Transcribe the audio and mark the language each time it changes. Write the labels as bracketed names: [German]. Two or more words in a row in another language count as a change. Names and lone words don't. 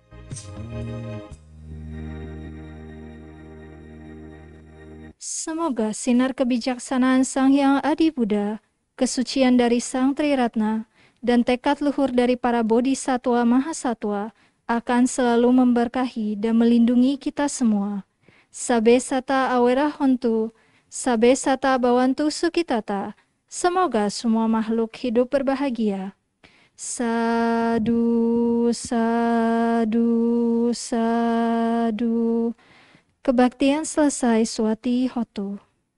[Indonesian] Semoga sinar kebijaksanaan Sang Hyang Adi Buddha, kesucian dari Sang Triratna, dan tekad luhur dari para bodhisatwa mahasatwa akan selalu memberkahi dan melindungi kita semua. [Pali] Sabe sata awera hontu, sabe sata bawantu sukitata. [Indonesian] Semoga semua makhluk hidup berbahagia. [Pali] Sadu, sadu, sadu. [Indonesian] Kebaktian selesai [Pali] Swati Hotu.